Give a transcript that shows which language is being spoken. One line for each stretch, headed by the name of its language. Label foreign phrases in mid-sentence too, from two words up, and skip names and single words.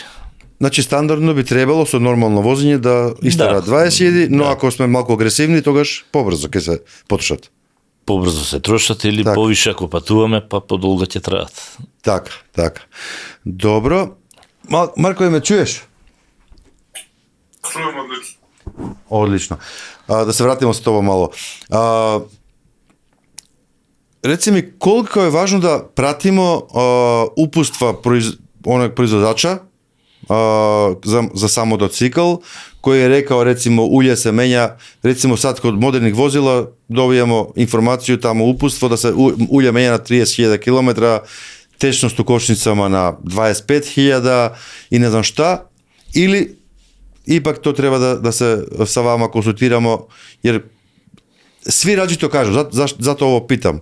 Macedonian: Значи стандардно би требало со нормално возење да истера 20.000, но ако сме малку агресивни, тогаш побрзо ќе се потрошат. Побрзо се трошат или Така. повише ако патуваме, па подолго ќе траат. Така, така. Добро. Марко, ме чуеш?
Serbian: Čujem odlično.
Macedonian: Одлично. Да се вратиме со тоа мало. Реци ми, колку е важно да
Serbian: пратимо упуства производача za sam motocikl, koji je rekao recimo ulje se menja, recimo sad kod modernih vozila dobijemo informaciju tamo uputstvo da se ulje menja na 30.000 km, tečnost u kočnicama na 25.000 i ne znam šta, ili ipak to treba da se sa vama konsultiramo, jer svi različito kažu, zato ovo pitam.